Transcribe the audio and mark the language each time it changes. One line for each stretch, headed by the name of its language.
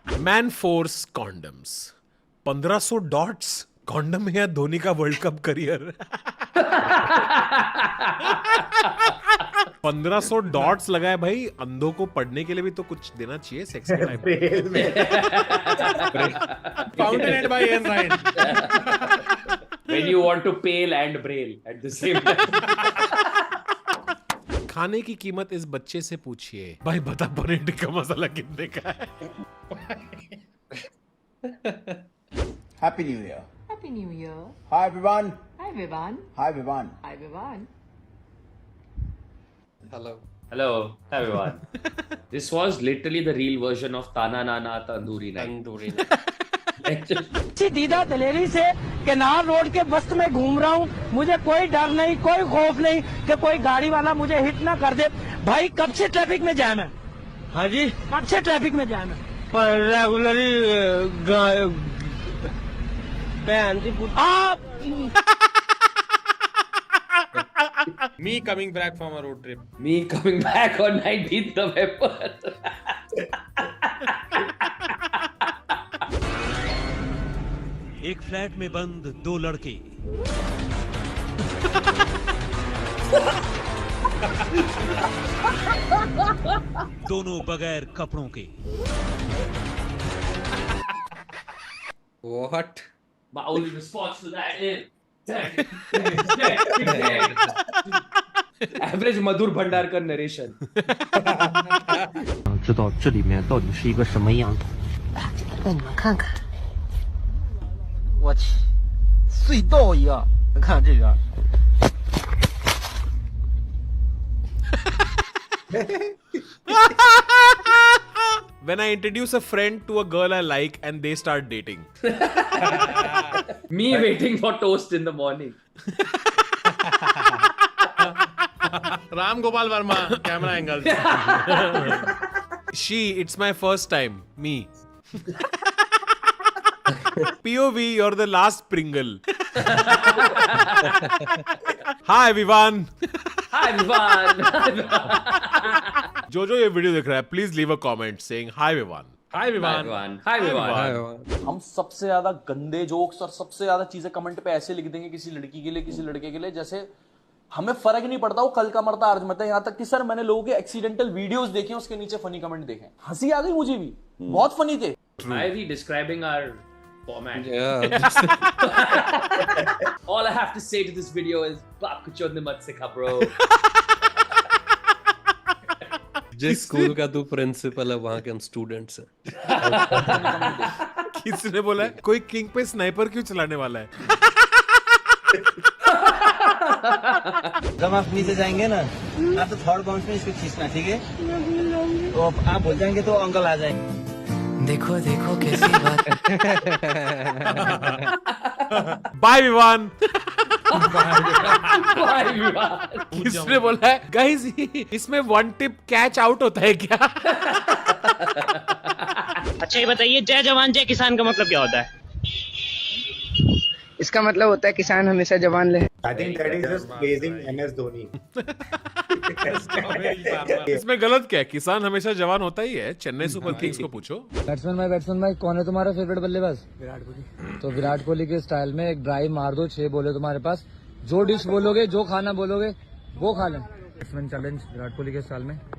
Hindi: Man force condoms 1500 dots condom है या धोनी का वर्ल्ड कप करियर। 1500 डॉट्स लगाए भाई, अंधों को पढ़ने के लिए भी तो कुछ देना चाहिए सेक्स के टाइम पे।
English: Fountainhead by Ayn Rand. when you want to pale and braille at the same time.
Hindi: खाने की कीमत इस बच्चे से पूछिए। भाई बता पनीर टिक्का मसाला कितने का है?
English: Happy New Year. Happy New Year. Hi everyone. Hi Vivan. Hi everyone. Hi Vivan. Hello. Hello, everyone. This was literally the real version of Tana Nana Tandoori Night. Tandoori
Hindi: दीदा दलेरी से केनार रोड के बस्त में घूम रहा हूँ, मुझे कोई डर नहीं, कोई खौफ नहीं कि कोई गाड़ी वाला मुझे हिट ना कर दे। भाई कब से ट्रैफिक में जाम है? हाँ जी, कब से ट्रैफिक में जाम है? पर रेगुलरली आप
English: Me coming back from a road trip. Me coming back on 19th November.
Hindi: एक फ्लैट में बंद दो लड़के दोनों बगैर कपड़ों के।
English: What? My only response to that is average Madhur Bhandarkar narration.
Chinese: 知道这里面到底是一个什么样的。让你们看看，我去，隧道一样，你看这个。
English: When I introduce a friend to a girl I like and they start dating. Me waiting for toast in the morning. Ram Gopal Verma, camera angle. It's my first time. Me. POV, you're the last Pringle. Hi everyone. Hi everyone.
Hindi: जो ये video देख रहा है,
English: Please leave a comment saying hi Vivan. Hi Vivan. Hi Vivan.
Hindi: हम सबसे ज्यादा गंदे jokes और सबसे ज्यादा चीजें कमेंट पे ऐसे लिख देंगे किसी लड़की के लिए, किसी लड़के के लिए, जैसे हमें फर्क नहीं पड़ता वो कल का मरता आज मरता। यहाँ तक कि सर मैंने लोगों के एक्सीडेंटल वीडियोस देखे, उसके नीचे फनी कमेंट देखे, हंसी आ गई मुझे भी, बहुत फनी थे।
English: Why are we describing our format? Yeah. All I have to say to this video is
Hindi: बाप को चोदने मत सिखा
English: bro.
Hindi: जिस स्कूल का तू प्रिंसिपल है वहाँ के हम स्टूडेंट्स हैं। किसने बोला है? कोई किंग पे स्नाइपर क्यों चलाने वाला है? जब आप नीचे जाएंगे ना, आप तो थर्ड बाउंस में इसको खींचना, ठीक है? तो आप बोल जाएंगे तो अंकल आ जाएंगे। देखो देखो कैसी बात।
English: Bye Vivan. Bye Vivan.
Hindi: किसने बोला है? गाइस इसमें वन टिप कैच आउट होता है क्या? अच्छा ये बताइए, जय जवान जय किसान का मतलब क्या होता है? इसका मतलब होता है किसान हमेशा जवान रहे।
English: I think that is just praising MS Dhoni.
Hindi: इसमें गलत क्या है? किसान हमेशा जवान होता ही है। चेन्नई सुपर किंग्स को पूछो। बैट्समैन भाई कौन है तुम्हारा फेवरेट बल्लेबाज? विराट कोहली। तो विराट कोहली के स्टाइल में एक ड्राइव मार दो, 6 बोले तुम्हारे पास, जो डिश बोलोगे, जो खाना बोलोगे वो खा लें। बैट्समैन चैलेंज विराट कोहली के स्टाइल में।